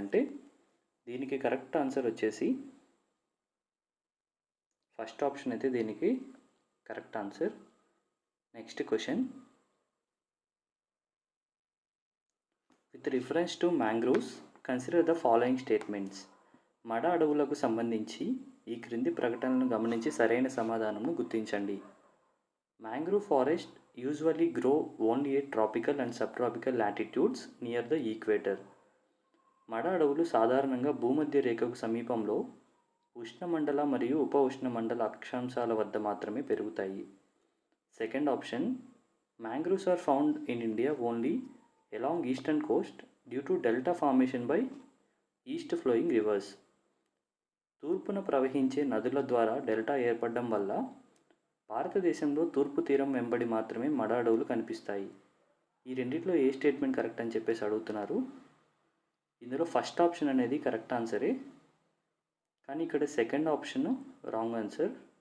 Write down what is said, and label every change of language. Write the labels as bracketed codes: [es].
[te] అంటే దీనికి correct answer వచ్చేసి ఫస్ట్ ఆప్షన్ అయితే దీనికి correct answer. Next question, with reference to mangroves consider the following statements. మడ అడవులకు సంబంధించి ఈ క్రింది ప్రకటనలను గమనించి సరైన సమాధానంను గుర్తించండి. [en] Mangrove forest usually grow only at tropical and subtropical latitudes near the equator. [te] మడ అడవులు సాధారణంగా భూమధ్య రేఖకు సమీపంలో ఉష్ణమండల మరియు ఉప ఉష్ణమండల అక్షాంశాల వద్ద మాత్రమే పెరుగుతాయి. Second option, [en] Mangroves are found in India only along eastern coast due to delta formation by east flowing rivers. [te] తూర్పున ప్రవహించే నదుల ద్వారా డెల్టా ఏర్పడడం వల్ల భారతదేశంలో తూర్పు తీరం వెంబడి మాత్రమే మడ అడవులు కనిపిస్తాయి. ఈ రెండిట్లో ఏ స్టేట్మెంట్ కరెక్ట్ అని చెప్పేసి అడుగుతున్నారు. ఇందులో ఫస్ట్ ఆప్షన్ అనేది కరెక్ట్ ఆన్సరే, కానీ ఇక్కడ సెకండ్ ఆప్షన్ రాంగ్ ఆన్సర్.